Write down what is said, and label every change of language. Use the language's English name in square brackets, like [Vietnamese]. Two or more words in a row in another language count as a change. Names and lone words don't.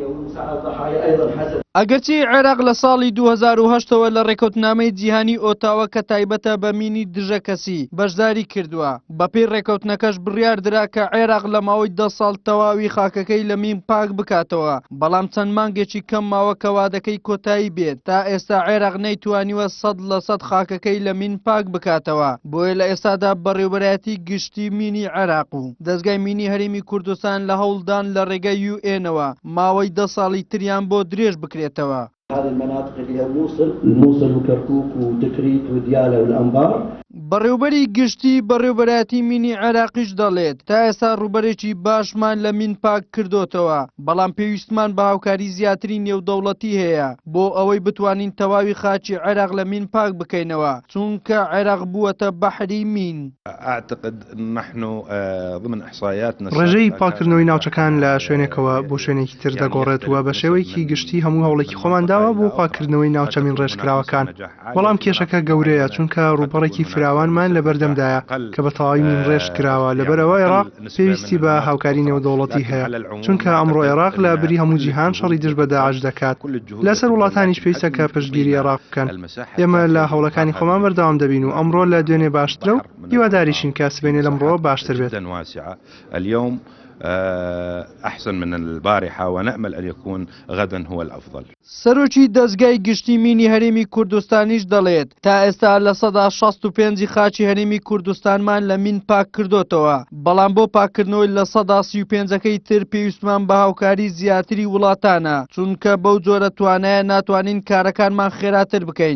[Central Kurdish] ئەگەرچی عێراق لە ساڵی 2008ەوە لە ڕێکەوتنامەی جیهانی ئۆتاوە کە تایبەتە بە مینی دژە کەسی بەشداری کردووە، بەپێی ڕێکەوتنەکەش بڕیاردرا کە عێراق لە ماوەی 10 ساڵ تەواوی خاکەکەی لە مین پاک بکاتەوە، بەڵام چەند مانگێکی کەم ماوە کە وادەکەی کۆتایی بێت. تا ئێستا عێراق نەیتوانیوە 100% خاکەکەی لە مین پاک بکاتەوە، بۆیە لە ئێستادا بەڕێوەبەرایەتی گشتی مینی عێراق و دەستگای مینی هەرێمی کوردستان لە هەوڵدان لە ڕێگەی UN-ەوە ماوەی 10 ساڵی تریان بۆ درێژ بکرێتەوە. [Arabic] هذه المناطق اللي هي الموصل وكركوك وتكريت وديالى والأنبار. [Central Kurdish] بەڕێوبەری گشتی بەڕێوەبەرایەتی مینی عێراقیش دەڵێت تا ئێستا ڕوبەرێکی باشمان لە مین پاک کردوتەوە، بەڵام پێویستمان بە هاوکاری زیاتری نێودەوڵەتی هەیە بۆ ئەوەی بتوانین تەواوی خاچی عێراق لە مین پاک بکەینەوە، چونکە عێراق بووەتە بەحری مین. [Arabic] أعتقد نحن ضمن إحصائياتنا [Central Kurdish] ڕێژەی پاکردنەوەی ناوچەکان لە شوێنێکەوە بۆ شوێنێکی تر دەگۆڕێتەوە بە شێوەیەکی گشتی هەموو هەوڵێکی خۆمان داوە بۆ پاکردنەوەی ناوچەمین ڕێژکراوەکان، بەڵام کێشەکە گەورەیە چونکە ڕووبەڕێکی فراوانمان لە بەردەمدایە کە بە تەواوی من ڕێژ کراوە. لەبەرەوە عێراق پێویستی بە هاوکاری نێودەوڵەتی هەیە، چونکە ئەمڕۆ عێراق لە بری هەموو جیهان شەڕی دژ بە داعش دەکات. لەسەر وڵاتانیش پێویستە کە پشتگیری عێراق بکەن. ئێمە لە هەوڵەکانی خۆمان بەردەوام دەبین و ئەمڕۆ لە دوێنێ باشترە و هیواداریشین کە سبەینێ لەمڕۆ باشتر بێت. [Arabic] اليوم أحسن من البارحة ونأمل أن يكون غدا هو الأفضل. [Central Kurdish] سەرۆکی دەستگای گشتی مینی هەرێمی کوردستانیش دەڵێت تا ئێستا لە 65 خاچی هەرێمی کوردستانمان لە مین پاک کردوتەوە، بەڵام بۆ پاکردنەوەی لە 35ەکەی تر پێویستمان بە هاوکاری زیاتری وڵاتانە، چونکە بەو جۆرە توانایە ناتوانین کارەکانمان خێراتر بکەین.